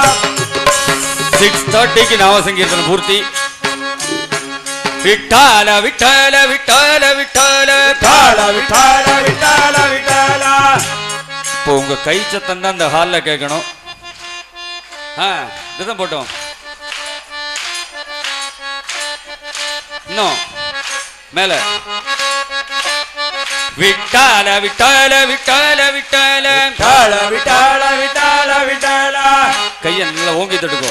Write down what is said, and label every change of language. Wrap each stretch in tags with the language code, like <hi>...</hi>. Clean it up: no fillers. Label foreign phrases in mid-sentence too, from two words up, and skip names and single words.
<mr>6:30 की नाव संकीर्तन पूर्ति</mr> <ta>विठ्ठल विठ्ठल विठ्ठल विठ्ठल विठ्ठल विठ्ठल विठ्ठल विठ्ठल இப்போ உங்க கை சத்தம் தான் அந்த ஹால்ல கேட்கணும். இதுதான் போட்டோம். இன்னும் மேல விட்டல விட்டல விட்டல விட்டல விட்டல விட்டல விட்டல விட்டல கையை நல்லா ஓங்கி தட்டுக்கோ.</ta>